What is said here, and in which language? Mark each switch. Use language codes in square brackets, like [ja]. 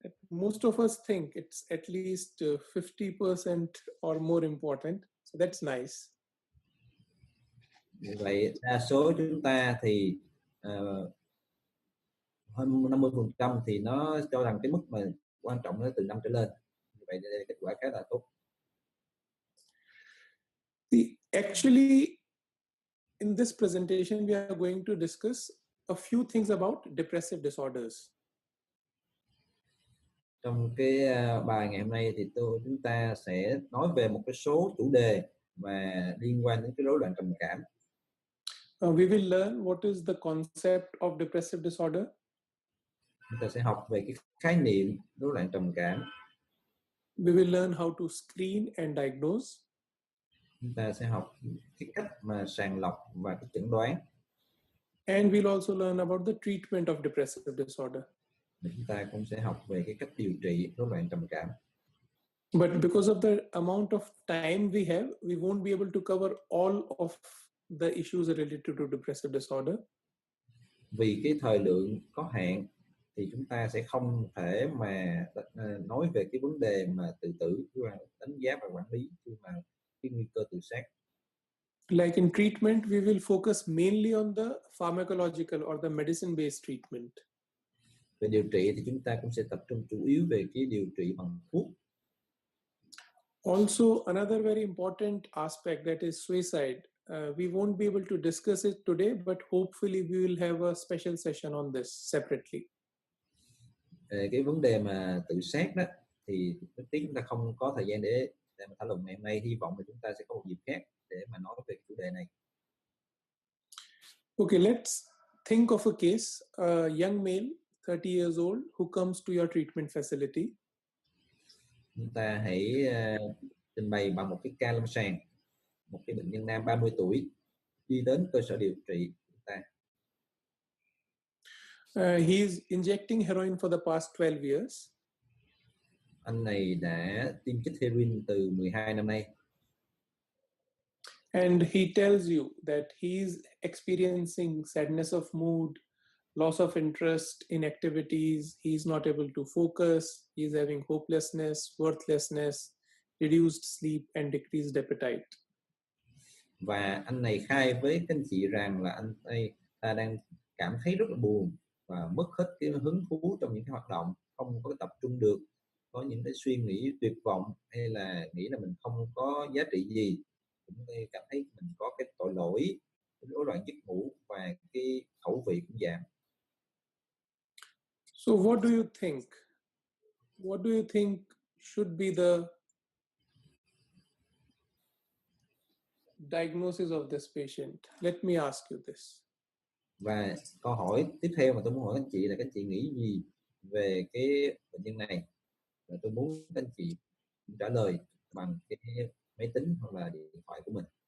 [en] Most of us think it's at least 50% or more important. So that's nice. [vi] Vậy đa số chúng ta thì hơn 50% thì nó cho rằng cái mức mà quan trọng nó từ 5 trở lên. Vậy đây là kết quả khá là tốt. [en] Actually, in this presentation, we are going to discuss a few things about depressive disorders. [vi] Trong cái bài ngày hôm nay thì chúng ta sẽ nói về một cái số chủ đề mà liên quan đến cái rối loạn trầm cảm. [en] We will learn what is the concept of depressive disorder. [vi] Chúng ta sẽ học về cái khái niệm rối loạn trầm cảm. [en] We will learn how to screen and diagnose. [vi] Chúng ta sẽ học cái cách mà sàng lọc và cái chẩn đoán. [en] And we'll also learn about the treatment of depressive disorder. [vi] Chúng ta cũng sẽ học về cái cách điều trị rối loạn trầm cảm. [en] But because of the amount of time we have, we won't be able to cover all of the issues related to depressive disorder. [vi] Vì cái thời lượng có hạn thì chúng ta sẽ không thể mà nói về cái vấn đề mà tự tử, đánh giá và quản lý mà cái nguy cơ tự sát. [en] Like in treatment, we will focus mainly on the pharmacological or the medicine-based treatment. [vi] Về điều trị thì chúng ta cũng sẽ tập trung chủ yếu về cái điều trị bằng thuốc. [en] Also, another very important aspect, that is suicide. We won't be able to discuss it today, but hopefully we will have a special session on this separately. [vi] Cái vấn đề mà tự sát đó thì rất tiếc chúng ta không có thời gian để mà thảo luận ngày hôm nay. Hy vọng là chúng ta sẽ có một dịp khác để mà nói về chủ đề này. [en] Okay, let's think of a case, a young male, 30 years old, who comes to your treatment facility. [vi] Chúng ta hãy trình bày bằng một cái ca lâm sàng, một cái bệnh nhân nam 30 tuổi đi đến cơ sở điều trị chúng ta. [en] He is injecting heroin for the past 12 years. [vi] Anh này đã tiêm chích heroin từ 12 năm nay. [en] And he tells you that he is experiencing sadness of mood, loss of interest in activities, he is not able to focus, he is having hopelessness, worthlessness, reduced sleep and decreased appetite. [vi] và anh này khai với các anh chị rằng là anh ta đang cảm thấy rất là buồn và mất hết cái hứng thú trong những cái hoạt động, không có tập trung được, có những cái suy nghĩ tuyệt vọng hay là nghĩ là mình không có giá trị gì, cũng cảm thấy mình có cái tội lỗi, cái rối loạn giấc ngủ và cái khẩu vị cũng giảm. [en] So what do you think? What do you think should be the diagnosis of this patient? Let me ask you this. [vi] Và câu hỏi tiếp theo mà tôi muốn hỏi các anh chị là các anh chị nghĩ gì về cái bệnh nhân này, và tôi muốn các anh chị trả lời bằng cái máy tính hoặc là điện thoại của mình.